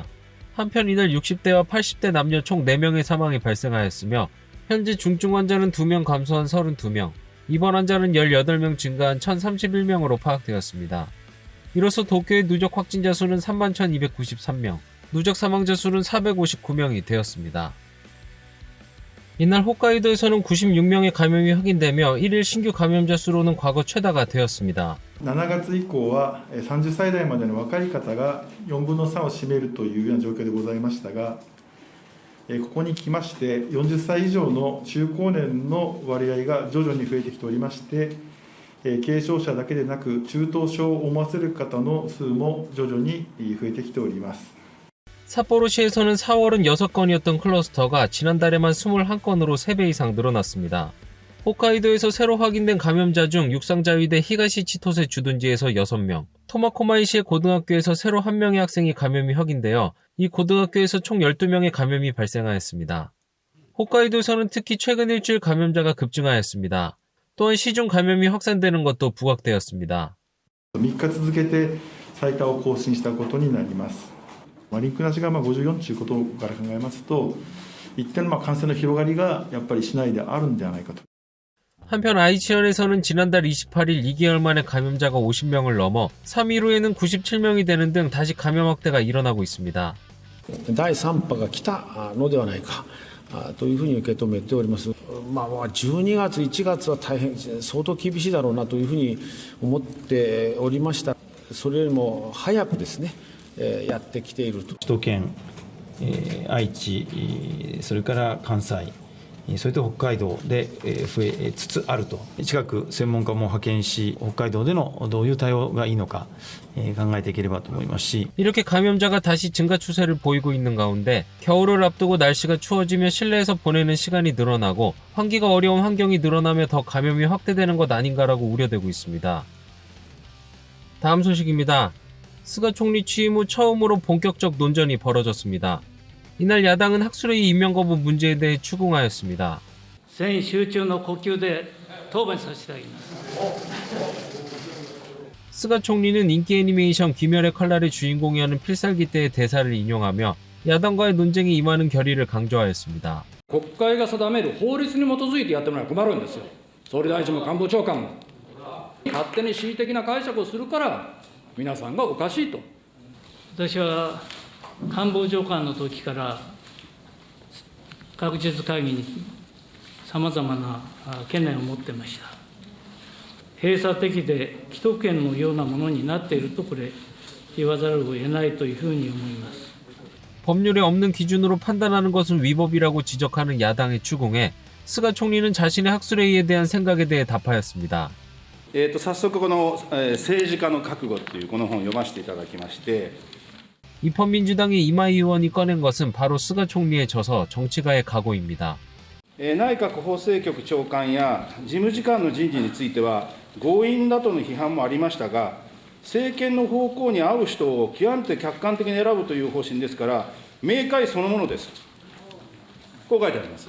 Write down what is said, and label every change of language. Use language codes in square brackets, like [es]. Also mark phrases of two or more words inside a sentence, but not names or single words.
[ko] 한편 이날 60대와 80대 남녀 총 4명의 사망이 발생하였으며 현재 중증 환자는 2명 감소한 32명, 입원 환자는 18명 증가한 1031명으로 파악되었습니다. 이로써 도쿄의 누적 확진자 수는 31,293명, 누적 사망자 수는 459명이 되었습니다. 이날 홋카이도에서는 96명의 감염이 확인되며 1일 신규 감염자 수로는 과거 최다가 되었습니다. [ja] 7 月以降は30歳代までの若い方が4分の3を占めるというような状況でございましたが、ここに来まして40歳以上の中高年の割合が徐々に増えてきておりまして、軽症者だけでなく中等症を思わせる方の数も徐々に増えてきております。 [ko] 삿포로시에서는 4월은 6건이었던 클러스터가 지난달에만 21건으로 3배 이상 늘어났습니다. 홋카이도에서 새로 확인된 감염자 중 육상자위대 히가시 치토세 주둔지에서 6명, 토마코마이시의 고등학교에서 새로 1명의 학생이 감염이 확인되어 이 고등학교에서 총 12명의 감염이 발생하였습니다. 홋카이도에서는 특히 최근 일주일 감염자가 급증하였습니다. 또한 시중 감염이 확산되는 것도 부각되었습니다. [ja] 3 日続けて最多を更新したことになります。リンクなしが54ということから考えますと、一定の感染の広がりがやっぱり市内であるんではないかと。 [ko] 한편 아이치현에서는 지난달 28일 2개월 만에 감염자가 50명을 넘어 3일 후에는 97명이 되는 등 다시 감염 확대가 일어나고 있습니다. [ja] 第3波が来たのではないかというふうに受け止めております。12月、1月は大変相当厳しいだろうなというふうに思っておりました。それよりも早くですね、やってきていると。首都圏、愛知、それから関西、それと北海道で増えつつあると。近く専門家も派遣し、北海道でのどういう対応がいいのか考えていければと思いますし。 [ko] 이렇게 감염자가 다시 증가 추세를 보이고 있는 가운데 겨울을 앞두고 날씨가 추워지며 실내에서 보내는 시간이 늘어나고 환기가 어려운 환경이 늘어나며 더 감염이 확대되는 것 아닌가라고 우려되고 있습니다. 다음 소식입니다. 스가 총리 취임 후 처음으로 본격적 논전이 벌어졌습니다. 이날 야당은 학술회의 임명 거부 문제에 대해 추궁하였습니다. 스가 총리는 인기 애니메이션 귀멸의 칼날의 주인공이라는 필살기 때의 대사를 인용하며 야당과의 논쟁에 임하는 결의를 강조하였습니다. [ja] 国会が定める法律に基づいてやってもらえば困るんですよ。総理大臣も官房長官も勝手に恣意的な解釈をするから皆さんがおかしいと。私は官房長官の時から学術会議にさまざまな懸念を持ってました。閉鎖的で既得権のようなものになっているとこれ言わざるを得ないというふうに思います。 [ko] 법률에 없는 기준으로 판단하는 것은 위법이라고 지적하는 야당의 추궁에 스가 총리는 자신의 학술회의에 대한 생각에 대해 답하였습니다. [ja] 早速この政治家の覚悟というこの本を読ませていただきまして [ko] 입헌민주당의 이마이 의원이 꺼낸 것은 바로 스가 총리의 저서 정치가의 각오입니다. [ja] 内閣法制局長官や事務次官の人事については強引だとの批判もありましたが政権の方向に合う人を極めて客観的に選ぶという方針ですから、明快そのものです。こう書いてあります。